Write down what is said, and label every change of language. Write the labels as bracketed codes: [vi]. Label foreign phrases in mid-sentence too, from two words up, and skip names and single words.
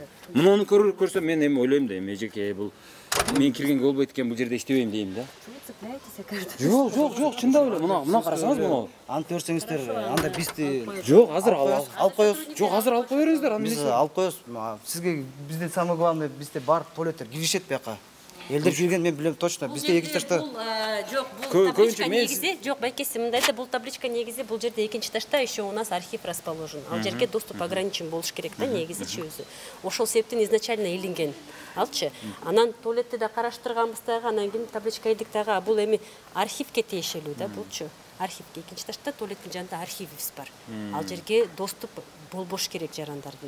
[ky] Муну көрсөм мен эми ойлойм да, эми эжеке бул мен киргенге болбойт экен, бул жерде иштебейм дейм да. Жок, чындап эле. Мына карасаңыз мына. Антып көрсөңүздөр, анда бизди жок, азыр алып коебуз. Жок, азыр алып кое бериңиздер. Биз алып коебуз. Сизге бизде [ru] самое главное, [ky] бизде бар туалеттер киришет бияка. Элдер жүрген мен билем точно. Бизде экинчи этажда. Жок, бул табличка негизи, жок, байкеси мындай да, бул табличка негизи бул жерде экинчи этажда [ru] еще у нас архив расположен. [ky] Ал жерге [ru] доступ ограничен [ky] болуш керек да, негизичи өзү. Ошол себептен изначально илинген. Алчы. Анан туалетти да караштырганбыз дагы, анан кийин табличка ийдик дагы. Бул эми архивке тиешелүү да, булчу. Архивке экинчи этажда туалеттин жанында архивибиз бар. Ал жерге доступ болбош керек жарандардын.